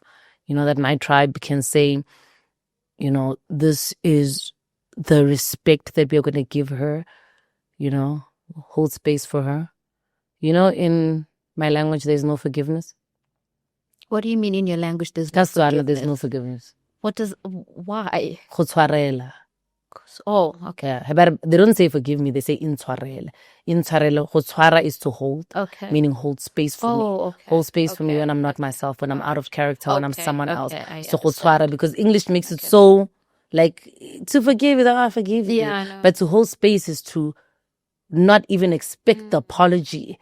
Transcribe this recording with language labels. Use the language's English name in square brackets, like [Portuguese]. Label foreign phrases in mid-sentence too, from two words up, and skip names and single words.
[English] You know, that my tribe can say, you know, this is the respect that we're going to give her, you know, hold space for her. You know, in my language, there's no forgiveness. What do you mean in your language there's no forgiveness? There's no forgiveness. Why? Oh, okay. Yeah, but they don't say forgive me, they say intshwarele. [Tswana] Intshwarele, go tshwara [English] is to hold. Okay. Meaning hold space for me. Okay. Hold space for me when I'm not myself, when I'm out of character, when I'm someone else. So [Tswana] go tshwara, [English] because English makes it so, like, to forgive is, I forgive you. I know. But to hold space is to not even expect the apology.